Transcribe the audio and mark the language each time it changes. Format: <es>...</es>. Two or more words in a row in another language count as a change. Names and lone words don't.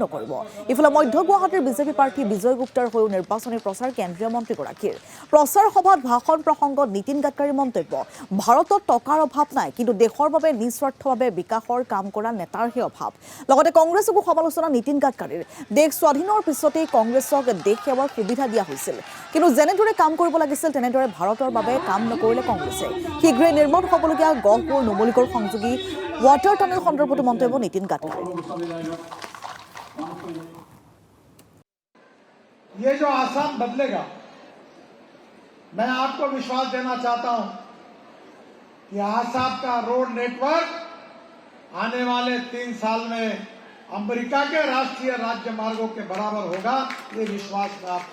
<as>কৰিব ইফালে মধ্য গুৱাহাটীৰ বিজেপি প্ৰাৰ্থী বিজয় গুপ্তাৰ হৈ নিৰ্বাচনী প্ৰচাৰ কেন্দ্ৰীয় মন্ত্ৰীগৰাকীৰ প্ৰচাৰ সভাত ভাষণ প্ৰসংগত নীতিন গডকৰীৰ মন্তব্য ভাৰতত টকাৰ অভাৱ নাই কিন্তু দেশৰ বাবে নিস্বাৰ্থভাৱে বিকাশৰ কাম কৰা নেতাৰহে অভাৱ লগতে কংগ্ৰেছকো সমালোচনা নীতিন গডকৰীৰ দেশ স্বাধীনৰ পিছতেই কংগ্ৰেছক দেশ সেৱাৰ সুবিধা দিয়া হৈছিল কিন্তু যেনেদৰে কাম কৰিব লাগিছিল তেনেদৰে ভাৰতৰ বাবে কাম নকৰিলে কংগ্ৰেছে শীঘ্ৰে নিৰ্মাণ হ'বলগীয়া গহপুৰ নুমলীগড় সংযোগী</as> <en>water tunnel</en> <as>সন্দৰ্ভত মন্তব্য নীতিন গডকৰী</as> <hi>ये जो आसाम बदलेगा मैं आपको विश्वास देना चाहता हूं कि आसाम का रोड नेटवर्क आने वाले 3 साल में अमेरिका के राष्ट्रीय राज्य मार्गों के बराबर होगा ये विश्वास मैं आपको</hi>